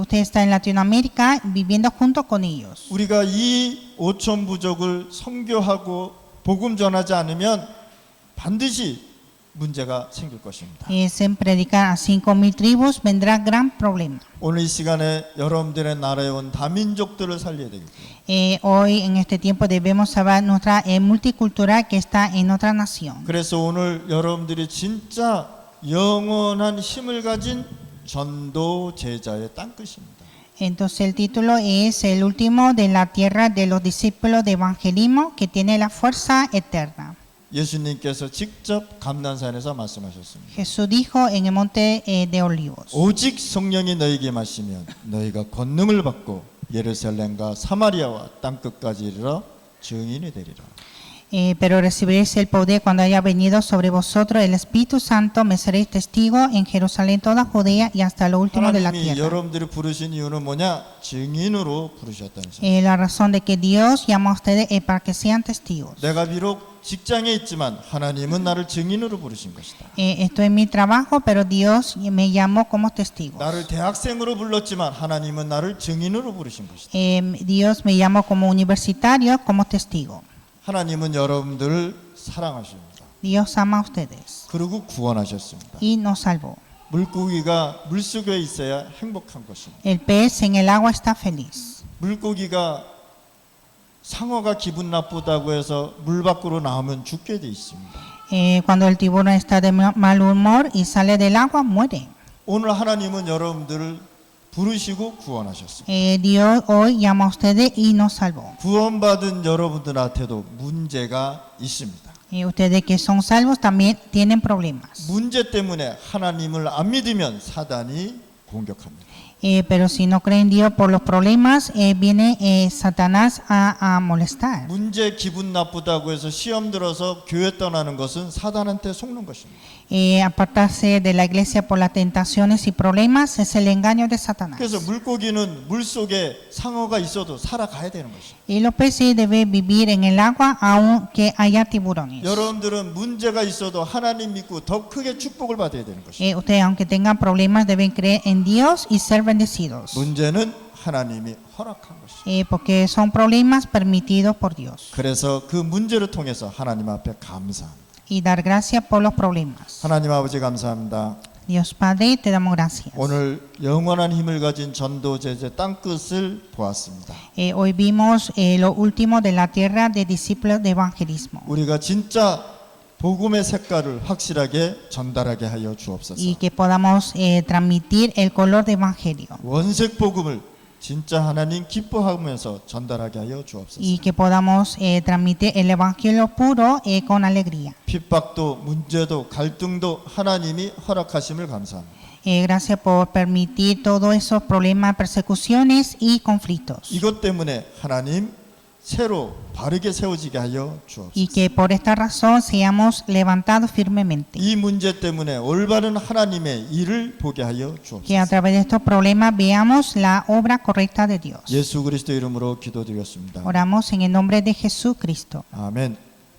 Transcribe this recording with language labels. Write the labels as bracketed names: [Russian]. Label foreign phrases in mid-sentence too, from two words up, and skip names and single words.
[Spanish] Usted está en Latinoamérica viviendo junto con ellos. [Korean] 우리가 이 5천 부족을 선교하고 복음 전하지 않으면 반드시 문제가 생길 것입니다. [Spanish] En predicar a 5,000 tribus vendrá gran problema. [Korean] 오늘 이 시간에 여러분들의 나라에 온 다민족들을 살려야 되겠고요. [Spanish] Hoy en este tiempo debemos salvar nuestra multicultural que está en otra nación. [Korean] 그래서 오늘 여러분들이 진짜 영원한 힘을 가진 전도 제자의 땅끝입니다. [Spanish] Entonces el título es el último de la tierra de los discípulos de evangelismo que tiene la fuerza eterna. [Korean] 예수님께서 직접 감난산에서 말씀하셨습니다. [Spanish] Jesús dijo en el monte de Olivos. [Korean] 오직 성령이 너희에게 마시면 너희가 권능을 받고 예루살렘과 사마리아와 땅끝까지 이르러 증인이 되리라. [Spanish] Pero recibiréis el poder cuando haya venido sobre vosotros el Espíritu Santo, me seréis testigos en Jerusalén, toda Judea y hasta lo último de la [Korean] 하나님이 [Spanish] tierra. [Korean] 여러분들을 부르신 이유는 뭐냐? 증인으로 부르셨다는 사실. [Spanish] La razón de que Dios llama a ustedes es para que sean testigos. [Korean] 내가 비록 직장에 있지만 하나님은 나를 증인으로 부르신 것이다. [Spanish] Estoy en mi trabajo, pero Dios me llamó como testigo. [Korean] 나를 대학생으로 불렀지만 하나님은 나를 증인으로 부르신 것이다. [Spanish] Dios me llamó como universitario, como testigo. [Korean] 하나님은 여러분들을 사랑하십니다. [Spanish] Dios ama a ustedes [Korean] 그리고 구원하셨습니다. [Spanish] y nos salvó. [Korean] 물고기가 물속에 있어야 행복한 것입니다. [Spanish] El pez en el agua está feliz. [Korean] 물고기가 상어가 기분 나쁘다고 해서 물 밖으로 나오면 죽게 돼 있습니다. [Spanish] Cuando el tiburón está de mal humor y sale del agua, muere. [Korean] 오늘 하나님은 여러분들을 부르시고 구원하셨습니다. [Spanish] Dios hoy llama a ustedes y nos salvó. [Korean] 구원받은 여러분들한테도 문제가 있습니다. [Spanish] Ustedes que son salvos también tienen problemas. [Korean] 문제 때문에 하나님을 안 믿으면 사단이 공격합니다. [Spanish] Pero si no creen en Dios por los problemas, viene Satanás a molestar. [Korean] 문제 기분 나쁘다고 해서 시험 들어서 교회 떠나는 것은 사단한테 속는 것입니다. [Spanish] Apartarse de la iglesia por las tentaciones y problemas es el engaño de Satanás. [Korean] 그래서 물고기는 물 속에 상어가 있어도 살아가야 되는 것이죠. [Spanish] Y los peces deben vivir en el agua aunque haya tiburones. [Korean] 여러분들은 문제가 있어도 하나님 믿고 더 크게 축복을 받아야 되는 것이죠. [Spanish] Ustedes, aunque tengan problemas, deben creer en Dios y ser bendecidos. [Korean] 문제는 하나님이 허락한 것이죠. [Spanish] Porque son problemas permitidos por Dios. [Korean] 그래서 그 문제를 통해서 하나님 앞에 감사합니다. [Spanish] Y dar gracias por los problemas. [Korean] 하나님 아버지 감사합니다. [Spanish] Dios Padre, te damos gracias. [Korean] 오늘 영원한 힘을 가진 전도 제자 땅끝을 보았습니다. [Spanish] Hoy vimos lo último de la tierra de discípulos de evangelismo. [Korean] 우리가 진짜 복음의 색깔을 확실하게 전달하게 하여 주옵소서. [Spanish] Y que podamos transmitir el color de evangelio. [Korean] 원색 복음을 진짜 하나님 기뻐하면서 전달하게 하여 주옵소서. [Spanish] Y que podamos transmitir el evangelio puro con alegría. [Korean] 핍박도 문제도 갈등도 하나님이 허락하심을 감사합니다. [Spanish] Gracias por permitir todos esos problemas, persecuciones y conflictos. [Korean] 이것 때문에 하나님 새로 바르게 세워지게 하여 주옵소서. [Spanish] Y que por esta razón seamos levantados firmemente. [Korean] 이 문제 때문에 올바른 하나님의 일을 보게 하여 [Spanish] Que a [Korean] 주옵소서. [Spanish] través de estos problemas veamos la obra correcta de Dios. [Korean] 예수 그리스도 이름으로 기도드렸습니다. [Spanish] Oramos en el nombre de Jesucristo. [Korean] 아멘.